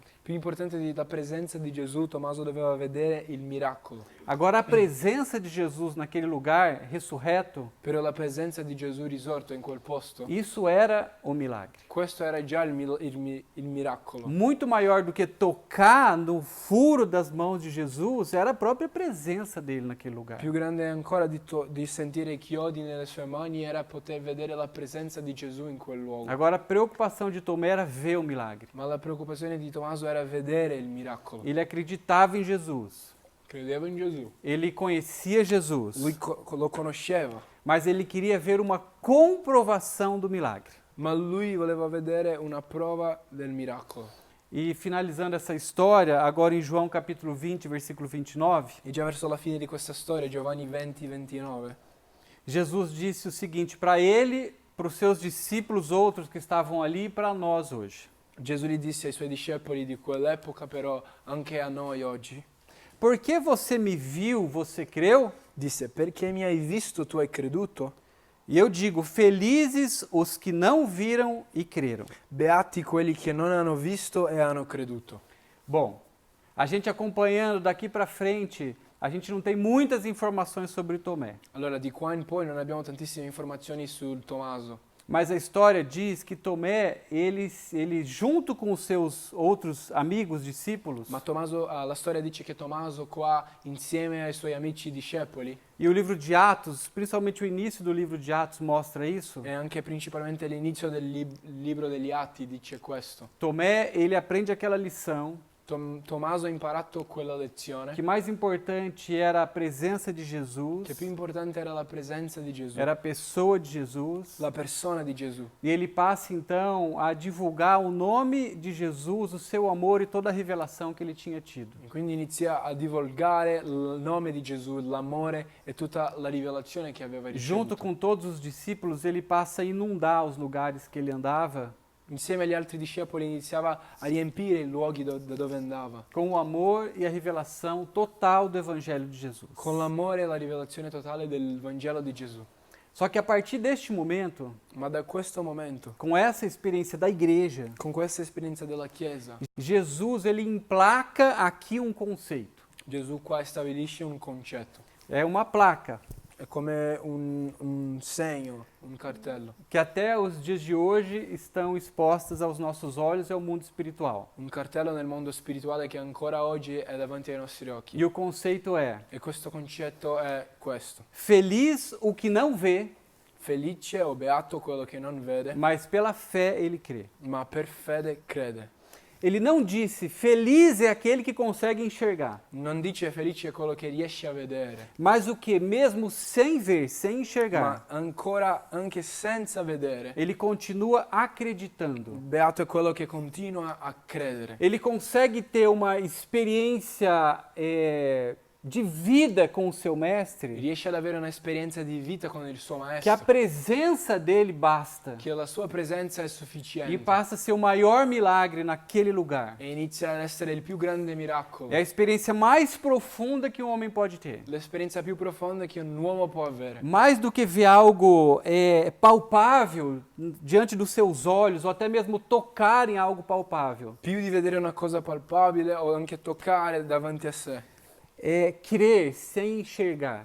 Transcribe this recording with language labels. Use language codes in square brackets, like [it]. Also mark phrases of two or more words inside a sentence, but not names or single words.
[it] Più importante della presenza di Gesù, Tommaso doveva vedere il miracolo. [pt] Agora, a presença de Jesus naquele lugar, ressurreto, [it] Però la presenza di Gesù risorto in quel posto, [pt] isso era o milagre. [it] questo era già il miracolo. [pt] Muito maior do que tocar no furo das mãos de Jesus, era a própria presença dele naquele lugar. [it] Più grande ancora di sentire i chiodi nelle sue mani era poter vedere la presenza di Gesù in quel luogo. [pt] Agora, a preocupação de Tomé era ver o milagre. [it] Ma la preoccupazione di Tommaso era vedere il miracolo. [pt] Ele acreditava em Jesus. [it] Credeva in Gesù. [pt] Ele conhecia Jesus. [it] Lui lo conosceva, [pt] Mas ele queria ver uma comprovação do milagre. [it] ma lui voleva vedere una prova del miracolo. [pt] E finalizando essa história, agora em João capítulo 20, versículo 29, [it] E già verso la fine di questa storia, Giovanni 20-29, [pt] Jesus disse o seguinte para ele, para os seus discípulos outros que estavam ali e para nós hoje. [it] Gesù gli disse ai suoi discepoli di quell'epoca, però anche a noi oggi, [pt] Porque você me viu, você creu? [it] disse: perché mi hai visto, tu hai creduto? [pt] E eu digo, felizes os que não viram e creram. [it] Beati quelli che non hanno visto e hanno creduto. [pt] Bom, a gente acompanhando daqui para frente, a gente não tem muitas informações sobre Tomé. [it] Allora, di qua in poi non abbiamo tantissime informazioni sul Tommaso, [pt] Mas a história diz que Tomé, ele junto com os seus outros amigos, discípulos, [it] ma Tommaso, la storia dice che Tommaso qua, insieme ai suoi amici discepoli, [pt] e o livro de Atos, principalmente o início do livro de Atos mostra isso, [it] e anche principalmente l'inizio del libro degli Atti dice questo. [pt] Tomé, ele aprende aquela lição, [it] Tommaso ha imparato quella lezione, [pt] que mais importante era a presença de Jesus, [it] che più importante era la presenza di Gesù, [pt] era a pessoa de Jesus, [it] la persona di Gesù. [pt] e ele passa então a divulgar o nome de Jesus, o seu amor e toda a revelação que ele tinha tido. [it] E quindi inizia a divulgare il nome di Gesù, l'amore e tutta la rivelazione che aveva [pt] Junto [it] ricevuto. [pt] com todos os discípulos, ele passa a inundar os lugares que ele andava [it] Insieme agli altri discepoli iniziava a riempire i luoghi da dove andava, [pt] com o amor e a revelação total do Evangelho de Jesus. [it] con l'amore e la rivelazione totale del Vangelo di Gesù. [pt] Só que a partir deste momento, [it] Ma da questo momento, [pt] com essa experiência da igreja, [it] con questa esperienza della Chiesa, [pt] Jesus ele emplaca aqui um conceito. [it] Gesù qua stabilisce un concetto. [pt] É uma placa [it] È come un segno, un cartello. [pt] que até os dias de hoje estão expostas aos nossos olhos e ao mundo espiritual. [it] Un cartello nel mondo spirituale che ancora oggi è davanti ai nostri occhi. [pt] E o conceito é: [it] E questo concetto è questo. [pt] feliz o que não vê, [it] Felice o beato quello che non vede, [pt] mas pela fé ele crê. [it] ma per fede crede. [pt] Ele não disse feliz é aquele que consegue enxergar, [it] Non dice felice quello che riesce a vedere, [pt] mas o que mesmo sem ver, sem enxergar, [it] ma ancora anche senza vedere. [pt] ele continua acreditando. [it] Beato è quello che continua a credere. [pt] Ele consegue ter uma experiência de vida com o seu mestre, [it] Riesce ad avere un'esperienza di vita con il suo [pt] que a [it] maestro, [pt] presença dele basta [it] che la sua presenza è [pt] e [it] sufficiente [pt] passa a ser o maior milagre naquele lugar. [it] e inizia ad essere il più grande miracolo. [pt] É a experiência mais profunda que um homem pode ter. [it] L'esperienza più profonda che un uomo può avere. [pt] Mais do que ver algo palpável diante dos seus olhos, ou até mesmo tocar em algo palpável. [it] Più di vedere una cosa palpabile o anche toccare davanti a sé. [pt] É crer sem enxergar.